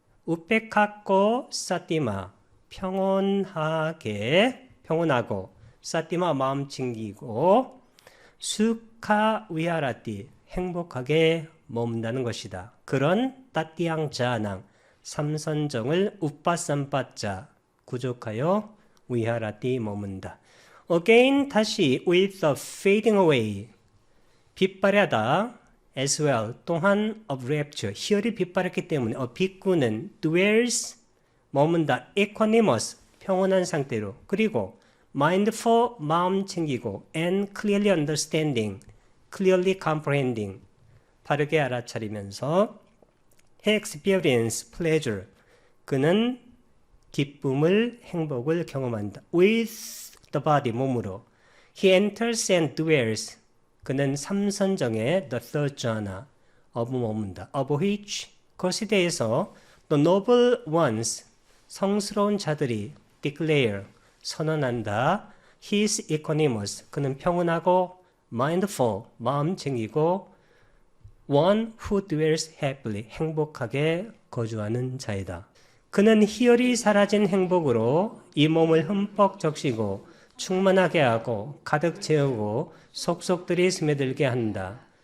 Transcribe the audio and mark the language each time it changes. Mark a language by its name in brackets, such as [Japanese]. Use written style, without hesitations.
[Korean] 우페카코 사띠마, 평온하게, 평온하고, 사띠마 마음 챙기고, 수카 위하라띠, 행복하게 머문다는 것이다. 그런 따띠양 자낭, 삼선정을 우빠삼빠자 구족하여 위하라띠 머문다. [English] Again, 다시 with the fading away, 빛발하다 as well, 또한 of rapture, [Korean] 희열이 빛발했기 때문에 비꾸는 [English] dwells, 머문다, equanimous, [Korean] 평온한 상태로, 그리고 [English] mindful, [Korean] 마음 챙기고, [English] and clearly understanding, clearly comprehending, [Korean] 바르게 알아차리면서 [English] he experienced pleasure, 그는 [Korean] 기쁨을, 행복을 경험한다. [English] With the body, [Korean] 몸으로. [English] He enters and dwells. [Korean] 그는 삼선정에 [English] the third jhana, [Korean] 머문다. [English] Of which, [Korean] 그것에 대해서 [English] the noble ones, [Korean] 성스러운 자들이 [English] declare, [Korean] 선언한다. [English] He is equanimous. [Korean] 그는 평온하고 mindful, 마음챙이고 [English] one who dwells happily, [Korean] 행복하게 거주하는 자이다. 그는 희열이 사라진 행복으로 이 몸을 흠뻑 적시고 충만하게 하고 가득 채우고 속속들이 스며들게 한다.